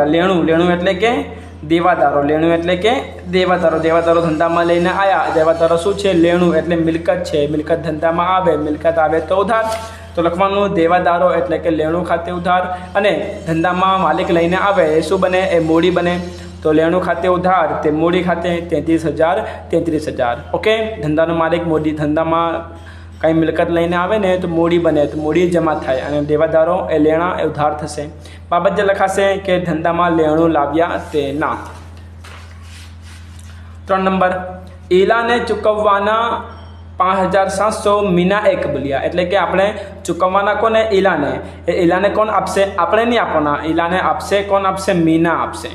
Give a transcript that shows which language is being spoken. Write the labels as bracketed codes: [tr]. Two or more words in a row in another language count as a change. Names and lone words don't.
[gu] લેણું લેણું એટલે કે દેવાદારો। લેણું એટલે કે દેવાદારો। દેવાદારો ધંધા માં લઈને આયા। દેવાદારો શું છે? લેણું એટલે મિલકત છે। મિલકત ધંધા માં આવે, મિલકત આવે તો ઉધાર. તો લખવાનું દેવાદારો એટલે કે લેણું ખાતે ઉધાર અને ધંધા માં માલિક લઈને આવે એ શું બને? એ મૂડી બને. તો લેણું ખાતે ઉધાર તે મૂડી ખાતે 33,000. ઓકે। ધંધાનો માલિક મૂડી ધંધા માં કઈ મિલકત લઈને આવે ને તો મૂડી બને, તો મૂડી જમા થાય અને દેવાદારો એ લેણા એ ઉધાર થશે। બાબત જે લખાશે કે ધંધા માં લેણું લાવ્યા તેના। 3 નંબર ઈલા ને ચૂકવવાના 5,700 મીના એ કબૂલિયા। એટલે કે આપણે ચૂકવવાના કોને? ઈલા ને. એ ઈલા ને કોણ આપશે? આપણે નહીં આપવાના. ઈલા ને આપશે કોણ? આપશે? મીના આપશે।